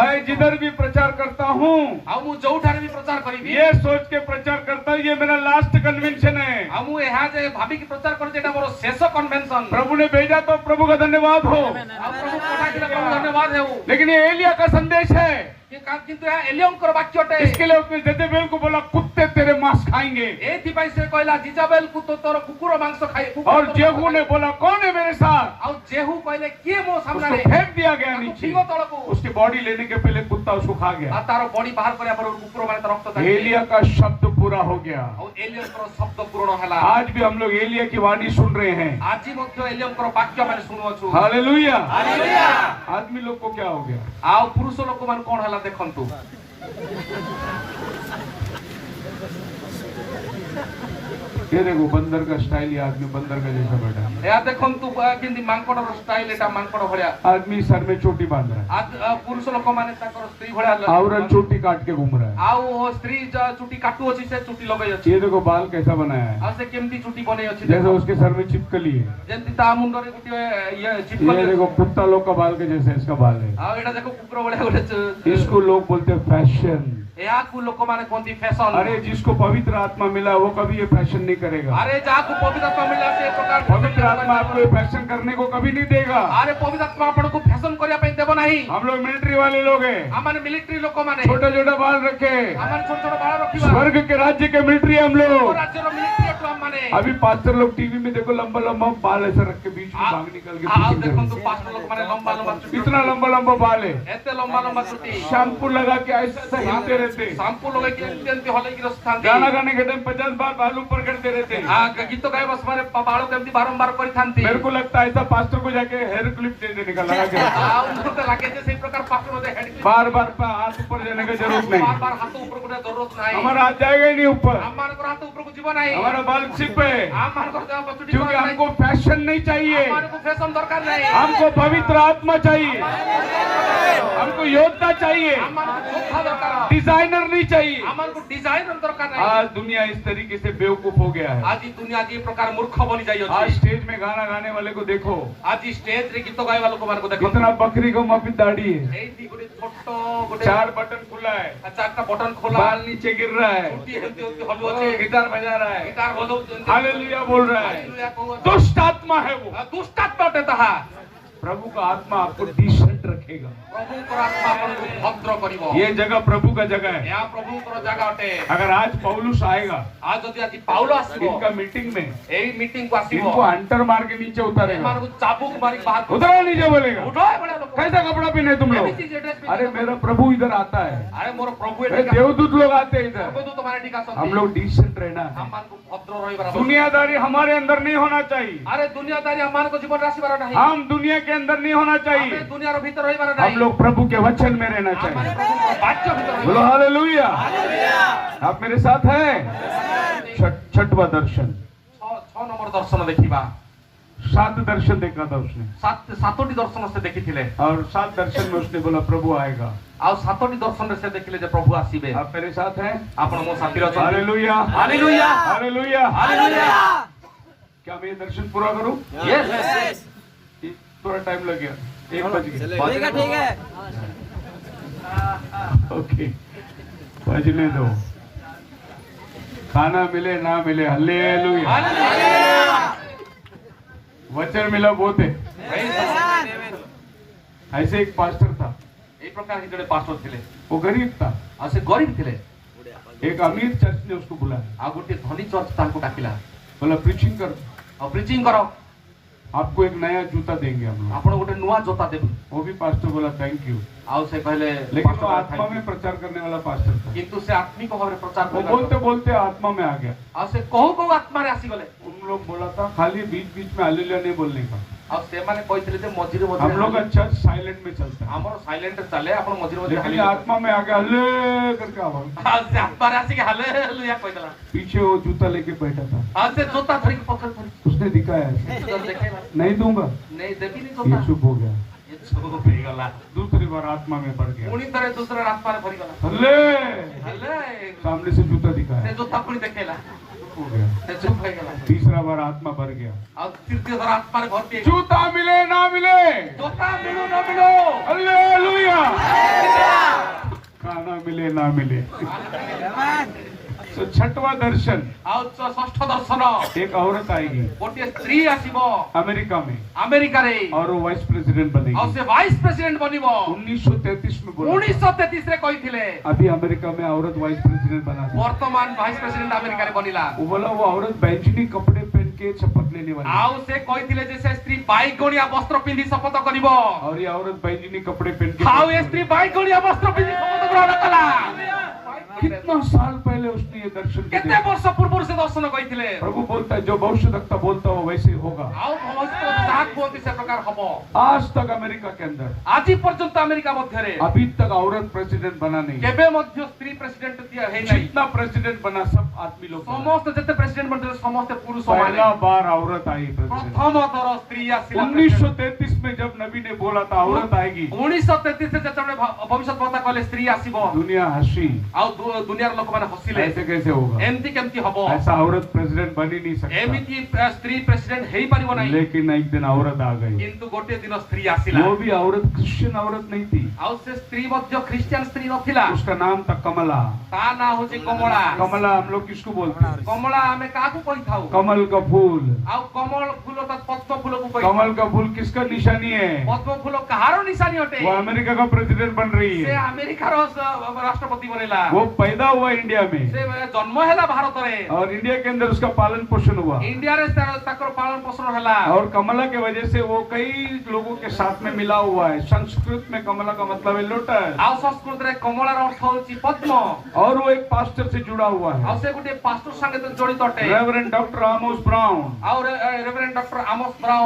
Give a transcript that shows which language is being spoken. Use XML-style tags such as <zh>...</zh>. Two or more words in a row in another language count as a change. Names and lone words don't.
<hi>मैं जिधर भी प्रचार करता हूँ</hi> <or>ଆ ମୁ ଯୋଠାରେ ଭି ପ୍ରଚାର କରିବି</or> <hi>ये सोच के प्रचार करता हूँ ये मेरा लास्ट कन्वेंशन है।</hi> <or>ଆ ମୁ ଏହା ଯେ ଭାବି କି ପ୍ରଚାର କର ଯେଉଁଟା ମୋର ଶେଷ କନ୍ଭେନସନ</or> <hi>प्रभु ने भेजा तो प्रभु का धन्यवाद हो,</hi> <or>ଆ ପ୍ରଭୁ ପଠାଇ ଦେଲେ ପ୍ରଭୁ ଧନ୍ୟବାଦ ହେଉ</or> <hi>लेकिन ये एलिया का संदेश है।</hi> <or>कि କିନ୍ତୁ ଏହା ଏଲିୟମଙ୍କର ବାକ୍ୟଟେ।</or> <hi>इसके लिए उसने जेजेबेल को बोला कुत्ते तेरे मांस खाएंगे।</hi> <or>ଏଥିପାଇଁ ସେ କହିଲା ଜିଜାବେଲକୁ ତୋର କୁକୁର ମାଂସ ଖାଇ</or> <hi>और जेहू ने बोला कौन है मेरे साथ?</hi> <or>ଆଉ ଯେହୁ କହିଲେ କିଏ ମୋ</or> <hi>उसको</hi> <or>ସାମ୍ନାରେ?</or> <hi>फेंक दिया गया</hi> <or>ତାକୁ</or> <hi>नीचे।</hi> <or>ଫିଙ୍ଗ ତଳକୁ।</or> <hi>उसकी बॉडी लेने के पहले कुत्ता उसको खा</hi> <or>ଆଉ</or> <hi>गया।</hi> <or>ତାର ବଡି ବାହାର କରିବା ପରେ କୁକୁର ମାନେ ତା ରକ୍ତ ଚାଟିଲେ।</or> <hi>एलिया का शब्द पूरा हो गया।</hi> <or>ଆଉ ଏଲିୟମଙ୍କର ଶବ୍ଦ ପୂରଣ ହେଲା।</or> <hi>आज भी हम लोग एलिया की वाणी सुन रहे हैं।</hi> <or>ଆଜି ମଧ୍ୟ ଏଲିୟମଙ୍କର ବାକ୍ୟ ମାନେ ଶୁଣୁଅଛୁ।</or> <hi>हालेलुया।</hi> <or>ହାଲେଲୁୟା।</or> <hi>आदमी लोग को क्या हो गया?</hi> <or>ଆଉ ପୁରୁଷ ଲୋକମାନେ କଣ ହେଲା ଦେଖନ୍ତୁ।</or> <hi>ये देखो बंदर का स्टाइल, ये आदमी बंदर का जैसा बैठा है।</hi> <or>ଏହା ଦେଖନ୍ତୁ କେମିତି ମାଙ୍କଡର ଷ୍ଟାଇଲ ଏଟା ମାଙ୍କଡ ଭଳିଆ।</or> <hi>आदमी सर में चोटी बांध रहा है,</hi> <or>ପୁରୁଷ ଲୋକମାନେ ତାଙ୍କର ସ୍ତ୍ରୀ ଭଳିଆ</or> <hi>औरत चोटी काट के घूम रहा है।</hi> <or>ଆଉ ସ୍ତ୍ରୀ ଚୁଟି କାଟୁ ଅଛି ସେ ଚୁଟି ଲଗେଇ ଅଛି।</or> <hi>ये देखो बाल कैसा बनाया है,</hi> <or>ଆଉ ସେ କେମିତି ଚୁଟି ବନେଇ ଅଛି</or> <hi>जैसे उसके सर में चिपकली है।</hi> <or>ଯେମିତି ତା ମୁଣ୍ଡରେ ଗୋଟିଏ ଇଏ</or> <hi>ये</hi> <or>ଚିପକଲି</or> <hi>देखो कुत्ता लोग का बाल के जैसे इसका बाल है।</hi> <or>ଆଉ ଏଟା ଦେଖ କୁକୁର ଭଳିଆ ଗୋଟେ</or> <hi>इसको लोग बोलते हैं फैशन।</hi> <or>ଏହାକୁ ଲୋକମାନେ କହନ୍ତି ଫ୍ୟାସନ।</or> <hi>अरे जिसको पवित्र आत्मा मिला वो कभी ये फैशन नहीं करेगा।</hi> <or>ଆରେ ଯାହାକୁ ପବିତ୍ର ଆତ୍ମା ମିଳିଲା ସେ ପ୍ରକାର</or> <hi>पवित्र आत्मा आपको ये फैशन करने को कभी नहीं देगा।</hi> <or>ଆରେ ପବିତ୍ର ଆତ୍ମା ଆପଣଙ୍କୁ ଫ୍ୟାସନ କରିବା ପାଇଁ ଦେବ ନାହିଁ।</or> <hi>हम लोग मिलिट्री वाले लोग हैं,</hi> <or>ଆମମାନେ ମିଲିଟାରୀ ଲୋକମାନେ</or> <hi>छोटा छोटा बाल रखे।</hi> <or>ଆମମାନେ ଛୋଟ ଛୋଟ ବାଳ ରଖିବା।</or> <hi>स्वर्ग के राज्य के मिलिट्री हम</hi> <or>ଆମ</or> <hi>लोग।</hi> <or>ରାଜ୍ୟର ମିଲିଟାରୀ ଅଟୁ ଆମମାନେ।</or> <hi>अभी पास्टर लोग टीवी में देखो लंबा लंबा बाल ऐसा रख के बीच में भाग निकल के</hi> <or>ଆଉ</or> <en>preaching</en> <or>ଦେଖନ୍ତୁ</or> <hi>करते</hi> <or>ପାଷ୍ଟର ଲୋକମାନେ ଲମ୍ବା ଲମ୍ବା</or> <hi>हैं।</hi> <or>ଚୁଟି</or> <hi>इतना लंबा लंबा बाल है,</hi> <or>ଏତେ ଲମ୍ବା ଲମ୍ବା ଚୁଟି</or> <hi>शैम्पू लगा के ऐसा ऐसा हिलते रहते हैं।</hi> <or>ସାମ୍ପୁ ଲଗେଇକି ଏମିତି ଏମିତି ହଲେଇକି ରଖିଥାନ୍ତି।</or> <hi>गाना गाने के टाइम 50 बार बाल ऊपर करते रहते हैं।</hi> <or>ଗୀତ ଗାଇବା ସମୟରେ ବାଳକୁ ଏମିତି ବାରମ୍ବାର କରିଥାନ୍ତି।</or> <hi>मेरे को लगता है ऐसा पास्टर को जाके</hi> <en>hair clip</en> <hi>दे देने का लगा के रखो।</hi> <or>ଆଉ ମତେ ଲାଗେ ଯେ ସେଇ ପ୍ରକାର ପାଷ୍ଟର ମୋତେ</or> <en>head clip</en> <hi>बार बार हाथ ऊपर जाने का जरूरत</hi> <or>ବାର</or> <hi>नहीं।</hi> <or>ବାର ହାତ ଉପରକୁ ଉଠେଇବା ଜରୁରତ ନାହିଁ।</or> <hi>हमारा हाथ जाएगा ही नहीं ऊपर,</hi> <or>ଆମମାନଙ୍କର ହାତ ଉପରକୁ ଯିବ ନାହିଁ।</or> <hi>हमारा बाल सिप है।</hi> <or>ଆମମାନଙ୍କର ଦେହ ଚୁଟି</or> <hi>क्योंकि हमको फैशन नहीं चाहिए,</hi> <or>ଆମମାନଙ୍କୁ ଫ୍ୟାସନ ଦରକାର ନାହିଁ।</or> <hi>हमको पवित्र आत्मा चाहिए, हमको योद्धा चाहिए,</hi> <or>ଆମମାନଙ୍କୁ ଯୋଦ୍ଧା ଦରକାର।</or> <hi>डिजाइनर नहीं चाहिए।</hi> <or>ଆମମାନଙ୍କୁ ଡିଜାଇନର ଦରକାର ନାହିଁ।</or> <hi>आज दुनिया इस तरीके से बेवकूफ हो गया है।</hi> <or>ଆଜି ଦୁନିଆ ଯେ ପ୍ରକାର ମୂର୍ଖ ବନି</or> <hi>आज</hi> <or>ଯାଇଅଛି।</or> <hi>स्टेज में गाना गाने वाले को देखो,</hi> <or>ଆଜି ଷ୍ଟେଜ ରେ ଗୀତ ଗାଇବା ଲୋକମାନଙ୍କୁ ଦେଖନ୍ତୁ।</or> <hi>कितना बकरी को माफी दाढ़ी है,</hi> <or>ଏଇଠି ଗୋଟେ ଛୋଟ ଗୋଟେ</or> <hi>4 बटन खुला है,</hi> <or>ଚାରିଟା ବଟନ ଖୋଲା</or> <hi>बाल नीचे गिर रहा है,</hi> <or>ଚୁଟି ଏମିତି ଏମିତି ହଲୁଅଛି।</or> <hi>गिटार बजा रहा है,</hi> <or>ଗିଟାର ବଜଉଛନ୍ତି।</or> <hi>हालेलुया बोल रहा है।</hi> <or>ହାଲେଲୁୟା କହୁଅଛି।</or> <hi>दुष्ट आत्मा है वो।</hi> <or>ଦୁଷ୍ଟାତ୍ମା ଅଟେ ତାହା।</or> <hi>प्रभु का आत्मा आपको डिसेंट रखेगा।</hi> <or>ପ୍ରଭୁଙ୍କର ଆତ୍ମା ଆପଣଙ୍କୁ ଭଦ୍ର କରିବ।</or> <hi>ये जगह प्रभु का जगह है।</hi> <or>ଏହା ପ୍ରଭୁଙ୍କର ଜାଗା ଅଟେ।</or> <hi>अगर आज पौलुस आएगा</hi> <or>ଆଉ ଯଦି ଆଜି ପାଉଲ ଆସିବ</or> <hi>इनका मीटिंग में,</hi> <or>ଏଇ ମିଟିଂ କୁ ଆସିବ</or> <hi>इनको अंटर मार के नीचे उतारेगा,</hi> <or>ଏମାନଙ୍କୁ ଚାବୁକ ମାରି ବାହାର</or> <hi>उतरो नीचे बोलेगा।</hi> <or>ଉଠ ଏଭଳିଆ ଲୋକ।</or> <hi>कैसा कपड़ा पहने तुम लोग?</hi> <or>ଏମିତି ଯେ dress ପିନ୍ଧି-</or> <hi>अरे मेरा प्रभु इधर आता है,</hi> <or>ଆରେ ମୋର ପ୍ରଭୁ</or> <hi>अरे</hi> <or>ଏଠି</or> <hi>देवदूत लोग आते हैं इधर।</hi> <or>ସ୍ୱର୍ଗଦୂତ ମାନେ ଏଠିକି ଆସନ୍ତି।</or> <hi>हम लोग डिसेंट रहना है।</hi> <or>ଆମମାନଙ୍କୁ ଭଦ୍ର ରହିବାର ଆବଶ୍ୟକ।</or> <hi>दुनियादारी हमारे अंदर नहीं होना चाहिए।</hi> <or>ଆରେ ଦୁନିଆଦାରୀ ଆମମାନଙ୍କ ଜୀବନରେ ଆସିବାର ନାହିଁ।</or> <hi>हम दुनिया के अंदर नहीं होना</hi> <or>ଆମେ</or> <hi>चाहिए।</hi> <or>ଦୁନିଆର ଭିତରେ ରହିବାର</or> <hi>हम</hi> <or>ନାହିଁ।</or> <hi>लोग प्रभु के वचन में रहना</hi> <or>ଆମମାନେ</or> <hi>चाहिए।</hi> <or>ପ୍ରଭୁଙ୍କ ବାକ୍ୟ ଭିତରେ</or> <hi>बोलो</hi> <or>ରହିବାର।</or> <hi>हालेलुया। आप मेरे साथ हैं? छठवां दर्शन,</hi> <or>ଛଅ ନମ୍ବର ଦର୍ଶନ ଦେଖିବା।</or> <hi>7 दर्शन देखा था उसने,</hi> <or>ସାତଟି ଦର୍ଶନ ସେ ଦେଖିଥିଲେ।</or> <hi>और 7 दर्शन में उसने बोला प्रभु आएगा।</hi> <or>ଆଉ ସାତଟି ଦର୍ଶନରେ ସେ ଦେଖିଲେ ଯେ ପ୍ରଭୁ ଆସିବେ।</or> <hi>आप मेरे साथ हैं?</hi> <or>ଆପଣ ମୋ ସାଥିରେ ଅଛନ୍ତି।</or> <hi>हालेलुया,</hi> <or>ହାଲେଲୁୟା</or> <hi>हालेलुया।</hi> <or>ହାଲେଲୁୟା।</or> <hi>क्या मैं ये दर्शन पूरा करूं? यस थोड़ा टाइम लग गया, 1 बज गया। ठीक है। ओके, बजने दो। खाना मिले ना मिले, हालेलुया। वचन मिला बहुत है। ऐसे एक पास्टर था,</hi> <or>এই ପ୍ରକାର ହିଁ ଜଣେ ପାଷ୍ଟର ଥିଲେ।</or> <hi>वो गरीब था।</hi> <or>ଆଉ ସେ ଗରିବ ଥିଲେ।</or> <hi>एक अमीर चर्च ने उसको बुलाया,</hi> <or>ଆଉ ଗୋଟେ ଧନୀ ଚର୍ଚ୍ଚ ତାଙ୍କୁ ଡାକିଲା।</or> <hi>बोला प्रीचिंग कर,</hi> <or>ଆଉ ପ୍ରିଚିଂ କର,</or> <hi>आपको एक नया जूता देंगे हम लोग।</hi> <or>ଆପଣ ଗୋଟେ ନୂଆ ଜୋତା ଦେବୁ।</or> <hi>वो भी पास्टर बोला</hi> <en>thank you,</en> <or>ଆଉ ସେ କହିଲେ</or> <hi>लेकिन वो</hi> <or>"ପାଷ୍ଟର,</or> <hi>आत्मा</hi> <en>thank you."</en> <hi>में प्रचार करने वाला पास्टर था।</hi> <or>କିନ୍ତୁ ସେ ଆତ୍ମିକ ଭାବରେ ପ୍ରଚାର</or> <hi>वो</hi> <or>କଲେ।</or> <hi>बोलते बोलते आत्मा में आ गया।</hi> <or>ଆଉ ସେ କହୁ କହୁ ଆତ୍ମାରେ ଆସିଗଲେ।</or> <hi>उन लोग बोला था खाली बीच बीच में हालेलुया नहीं बोलने का।</hi> <or>ଆଉ ସେମାନେ କହିଥିଲେ ଯେ ମଝିରେ</or> <hi>हम लोग का</hi> <or>ମଝିରେ</or> <hi>चर्च साइलेंट में चलता है,</hi> <or>ଆମର ସାଇଲେଣ୍ଟ ଚାଲେ, ଆପଣ ମଝିରେ ମଝିରେ</or> <hi>लेकिन</hi> <or>ହାଲି</or> <hi>ये आत्मा में आ गया हल्ले करके आवाज।</hi> <or>ଆଉ ସେ ଆତ୍ମାରେ ଆସିକି ହାଲେଲୁୟା କହିଦେଲା।</or> <hi>पीछे वो जूता लेके बैठा था,</hi> <or>ଆଉ ସେ ଜୋତା ଧରିକି ପଛରେ ଧରି</or> <hi>उसने दिखाया ऐसे,</hi> <or>ଦେଖେଇଲା।</or> <hi>नहीं दूंगा।</hi> <or>ନେଇ ଦେବିନି</or> <hi>ये</hi> <or>ଜୋତା।</or> <hi>चुप हो गया।</hi> <or>ଏ ଚୁପ ହେଇଗଲା।</or> <hi>दूसरी बार आत्मा में बढ़ गया,</hi> <or>ପୁଣି ଥରେ ଦୁସରା ଆତ୍ମାରେ ଭରିଗଲା।</or> <hi>हल्ले</hi> <or>ହେଲେ</or> <hi>सामने से जूता</hi> <or>ସେ</or> <hi>दिखाया,</hi> <or>ଜୋତା ପୁଣି ଦେଖେଇଲା।</or> <hi>चुप हो गया।</hi> <or>ସେ ଚୁପ ହେଇଗଲା।</or> <hi>तीसरा बार आत्मा बढ़ गया,</hi> <or>ଆଉ ତୃତୀୟ ଥର ଆତ୍ମାରେ ଭର୍ତ୍ତି ହେଇଗଲା।</or> <hi>जूता मिले ना मिले,</hi> <or>ଜୋତା ମିଳୁ ନ ମିଳୁ,</or> <hi>हालेलुया। खाना मिले ना मिले, तो छठवां दर्शन,</hi> <or>ଆଉ ଷଷ୍ଠ ଦର୍ଶନ</or> <hi>एक औरत आएगी</hi> <or>ଗୋଟିଏ ସ୍ତ୍ରୀ ଆସିବ</or> <hi>अमेरिका में</hi> <or>ଆମେରିକାରେ</or> <hi>और वो</hi> <en>vice president</en> <or>ଆଉ</or> <hi>बनेगी।</hi> <or>ସେ</or> <en>vice president</en> <or>ବନିବ।</or> <hi>1933 में बोला था।</hi> <or>1933 ରେ କହିଥିଲେ।</or> <hi>अभी अमेरिका में औरत</hi> <en>vice president</en> <hi>बना दी।</hi> <or>ବର୍ତ୍ତମାନ</or> <en>vice president</en> <or>ଆମେରିକାରେ ବନିଲା।</or> <hi>वो बोला वो औरत बैंगनी कपड़े पहन के शपथ लेने वाली है।</hi> <or>ଆଉ ସେ କହିଥିଲେ ଯେ ସେ ସ୍ତ୍ରୀ ବାଇଗଣିଆ ବସ୍ତ୍ର ପିନ୍ଧି ଶପଥ କରିବ।</or> <hi>और ये औरत बैंगनी कपड़े पहन के</hi> <or>ଆଉ ଏ ସ୍ତ୍ରୀ ବାଇଗଣିଆ ବସ୍ତ୍ର ପିନ୍ଧି ଶପଥ ଗ୍ରହଣ କଲା।</or> <hi>कितना साल पहले उसने ये दर्शन</hi> <or>କେତେ</or> <hi>किया।</hi> <or>ବର୍ଷ ପୂର୍ବରୁ ସେ ଦର୍ଶନ କହିଥିଲେ।</or> <hi>प्रभु बोलता है जो भविष्यवक्ता बोलता हो वैसे ही होगा।</hi> <or>ଆଉ ଭବିଷ୍ୟତ ଯାହା କୁହନ୍ତି ସେ ପ୍ରକାର ହବ।</or> <hi>आज तक अमेरिका के अंदर</hi> <or>ଆଜି ପର୍ଯ୍ୟନ୍ତ ଆମେରିକା ମଧ୍ୟରେ</or> <hi>अभी तक औरत प्रेसिडेंट बना नहीं।</hi> <or>କେବେ ମଧ୍ୟ ସ୍ତ୍ରୀ ପ୍ରେସିଡେଣ୍ଟ ହେଇନାହିଁ।</or> <hi>जितना प्रेसिडेंट बना सब आदमी लोग बना।</hi> <or>ସମସ୍ତେ ଯେତେ ପ୍ରେସିଡେଣ୍ଟ ବନିଥିଲେ ସମସ୍ତେ पुरुष ମାନେ।</or> <hi>पहला बार औरत आई प्रेसिडेंट।</hi> <or>ପ୍ରଥମ ଥର ସ୍ତ୍ରୀ ଆସିଲା।</or> <hi>1933 में जब नबी ने बोला था औरत आएगी,</hi> <or>1933 ରେ ଯେତେବେଳେ ଭବିଷ୍ୟତ ବକ୍ତା କହିଲେ ସ୍ତ୍ରୀ ଆସିବ</or> <hi>दुनिया हंसी,</hi> <or>ଆଉ ଦୁନିଆର ଲୋକମାନେ ହସିଲେ।</or> <hi>ऐसे कैसे होगा?</hi> <or>ଏମିତି କେମିତି ହବ?</or> <hi>ऐसा औरत प्रेसिडेंट बन ही नहीं सकता।</hi> <or>ଏମିତି ସ୍ତ୍ରୀ ପ୍ରେସିଡେଣ୍ଟ ହେଇପାରିବ ନାହିଁ।</or> <hi>लेकिन एक दिन औरत आ गई।</hi> <or>କିନ୍ତୁ ଗୋଟିଏ ଦିନ ସ୍ତ୍ରୀ ଆସିଲା।</or> <hi>वो भी औरत क्रिश्चियन औरत नहीं थी।</hi> <or>ଆଉ ସେ ସ୍ତ୍ରୀ ମଧ୍ୟ ଖ୍ରୀଷ୍ଟିଆନ ସ୍ତ୍ରୀ ନଥିଲା।</or> <hi>उसका नाम था कमला।</hi> <or>ତା ନାଁ ହଉଛି କମଳା।</or> <hi>कमला हम लोग किसको बोलते हैं?</hi> <or>କମଳା ଆମେ କାହାକୁ କହିଥାଉ?</or> <hi>कमल का फूल।</hi> <or>ଆଉ କମଳ ଫୁଲ ତା ପଦ୍ମ ଫୁଲକୁ କହିଥାଉ।</or> <hi>कमल का फूल किसका निशानी है?</hi> <or>ପଦ୍ମ ଫୁଲ କାହାର ନିଶାନି ଅଟେ?</or> <hi>वो अमेरिका का प्रेसिडेंट बन रही</hi> <or>ସେ</or> <hi>है।</hi> <or>ଆମେରିକାର ରାଷ୍ଟ୍ରପତି ବନେଇଲା।</or> <hi>वो पैदा हुआ इंडिया में</hi> <or>ସେ ଜନ୍ମ ହେଲା ଭାରତରେ।</or> <hi>और इंडिया के अंदर उसका पालन पोषण हुआ।</hi> <or>ଇଣ୍ଡିଆରେ ତାଙ୍କର ପାଳନ ପୋଷଣ ହେଲା।</or> <hi>और कमला के वजह से वो कई लोगों के साथ में मिला हुआ है। संस्कृत में कमला का मतलब है लोटस।</hi> <or>ଆଉ ସଂସ୍କୃତରେ କମଳାର ଅର୍ଥ ହଉଛି ପଦ୍ମ।</or> <hi>और वो एक पास्टर से जुड़ा हुआ</hi> <or>ଆଉ</or> <hi>है,</hi> <or>ସେ ଗୋଟେ ପାଷ୍ଟର ସାଙ୍ଗେ ଜଡିତ ଅଟେ।</or> <hi>रेवरेंड डॉक्टर आमोस ब्राउन।</hi> <or>ଆଉ ରେଭରେଣ୍ଡ ଡକ୍ଟର ଆମୋସ ବ୍ରାଉନ</or>